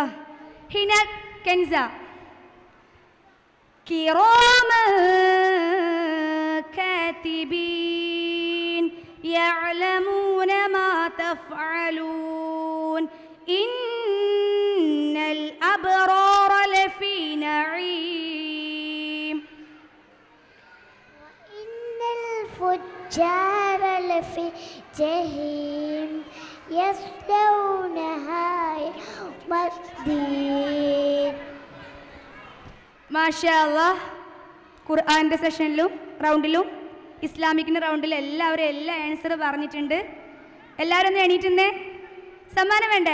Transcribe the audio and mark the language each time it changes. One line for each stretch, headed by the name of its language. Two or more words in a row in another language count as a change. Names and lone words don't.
Arabic: هنا كنزة كراما كاتبين يعلمون ما تفعلون إن الأبرار لفي نعيم وإن الفجار لفي جحيم يصلونها يوم الدين. ما شاء الله.
Malayalam: ഖുർആൻ്റെ സെഷനിലും റൗണ്ടിലും ഇസ്ലാമിക്കിൻ്റെ റൗണ്ടിലും എല്ലാവരും എല്ലാ ആൻസർ പറഞ്ഞിട്ടുണ്ട്. എല്ലാവരും ഒന്ന് എണീറ്റുന്നേ. സമ്മാനം വേണ്ടേ?